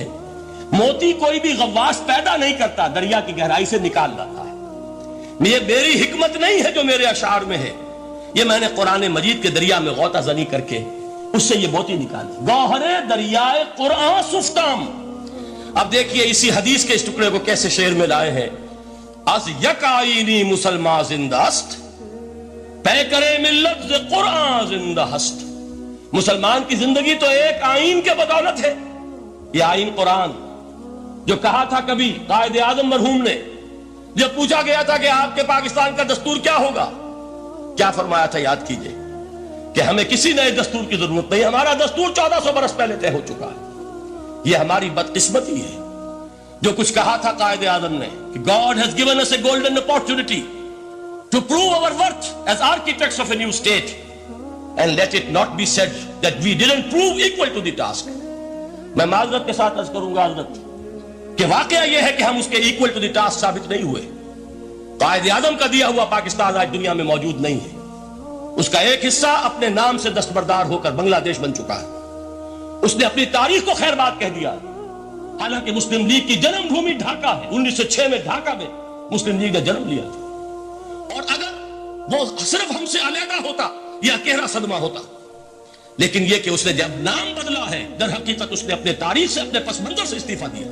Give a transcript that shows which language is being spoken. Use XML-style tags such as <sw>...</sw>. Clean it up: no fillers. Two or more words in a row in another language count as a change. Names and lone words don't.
<ur>موتی کوئی بھی غواص پیدا نہیں کرتا, دریا کی گہرائی سے نکال لاتا ہے. یہ میری حکمت نہیں ہے جو میرے اشعار میں ہے, یہ میں نے قرآن مجید کے دریا میں غوطہ زنی کر کے اس سے یہ موتی نکالی.</ur> <fa>گوہر دریائے قرآن سفتام.</fa> <ur>اب دیکھیے اسی حدیث کے اس ٹکڑے کو کیسے شعر میں لائے ہیں.</ur> <fa>از یک آئینی مسلمان زندہ است, پے کرے ملت ز قرآن زندہ ہست.</fa> <ur>مسلمان کی زندگی تو ایک آئین کے بدولت ہے. یہ آئین قرآن, جو کہا تھا کبھی قائد اعظم مرحوم نے جب پوچھا گیا تھا کہ آپ کے پاکستان کا دستور کیا ہوگا, کیا فرمایا تھا یاد کیجئے کہ ہمیں کسی نئے دستور کی ضرورت نہیں, ہمارا دستور 1400 برس پہلے طے ہو چکا ہے. یہ ہماری بدقسمتی ہے جو کچھ کہا تھا قائد اعظم نے کہ</ur> <en>God has given us a golden opportunity to prove our worth as architects of a new state, and let it not be said that we didn't prove equal to the task.</en> <ur>میں معذرت کے ساتھ عرض کروں گا حضرت کہ واقعہ یہ ہے کہ ہم اس کے</ur> <en>equal to the task</en> <ur>ثابت نہیں ہوئے. قائد اعظم کا دیا ہوا پاکستان آج دنیا میں موجود نہیں ہے. اس کا ایک حصہ اپنے نام سے دستبردار ہو کر بنگلہ دیش بن چکا ہے. اس نے اپنی تاریخ کو خیر بات کہہ دیا, حالانکہ مسلم لیگ کی جنم بھومی ڈھاکہ ہے. 1906 میں ڈھاکہ میں مسلم لیگ نے جنم لیا تھا. اور اگر وہ صرف ہم سے علیحدہ ہوتا یا گہرا صدمہ ہوتا, لیکن یہ کہ اس نے جب نام بدلا ہے در حقیقت اس نے اپنے تاریخ سے اپنے پس منظر سے استعفیٰ دیا.</ur>